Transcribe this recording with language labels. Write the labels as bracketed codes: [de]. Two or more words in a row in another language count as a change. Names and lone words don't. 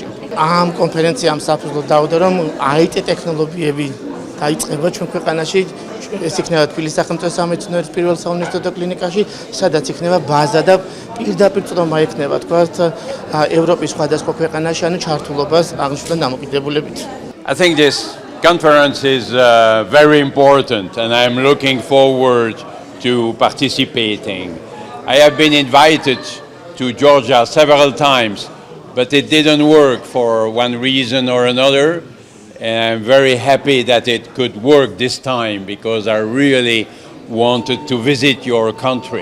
[ka] ამ კონფერენციამ საფუძვლად დაუდო, რომ IT ტექნოლოგიები დაიწყება ჩვენ ქვეყანაში, ეს იქნება თბილისის სახელმწიფო სამედიცინო პირველ საუნივერსიტეტო კლინიკაში, სადაც იქნება ბაზა და პირდაპირ წვდომა ექნება თქვათ ევროპის სხვადასხვა ქვეყანაში, ანუ ჩართულობას აღნიშნულთან დამოკიდებულებით. [en] I think this conference is very important and I am looking forward to participating. I have been invited to Georgia several times, but it didn't work for one reason or another. And I'm very happy that it could work this time because I really wanted to visit your country.